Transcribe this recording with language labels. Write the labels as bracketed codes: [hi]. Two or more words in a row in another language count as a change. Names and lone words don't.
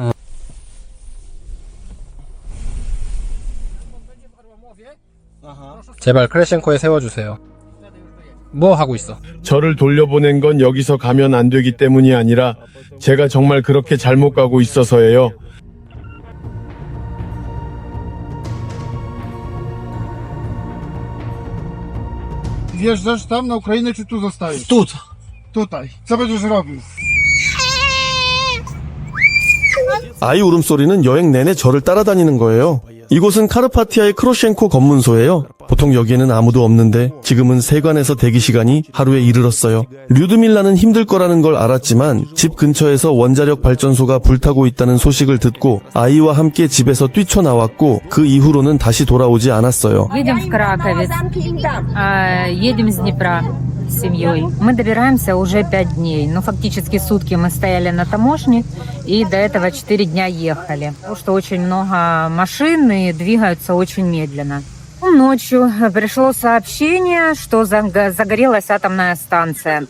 [ko] 제발 크레셴코에 세워주세요. 뭐 하고 있어? 저를 돌려보낸 건 여기서 가면 안 되기 때문이 아니라 제가 정말 그렇게 잘못 가고 있어서예요. [pl] Wjeżdżasz tam na Ukrainę, czy tu zostajesz? Tutaj. Co będziesz robił? [ko] 아이 울음소리는 여행 내내 저를 따라다니는 거예요. 이곳은 카르파티아의 크로셴코 검문소예요. 보통 여기에는 아무도 없는데 지금은 세관에서 대기 시간이 하루에 이르렀어요. 류드밀라는 힘들 거라는 걸 알았지만 집 근처에서 원자력 발전소가 불타고 있다는 소식을 듣고 아이와 함께 집에서 뛰쳐나왔고 그 이후로는 다시 돌아오지 않았어요. [ru] Едем в Краковец, едем с Днепра с семьей. Мы добираемся уже 5 дней. Ну, фактически сутки мы стояли на таможне, и до этого 4 дня ехали. Потому что очень много машин и двигаются очень медленно. Ночью пришло сообщение, что загорелась атомная станция.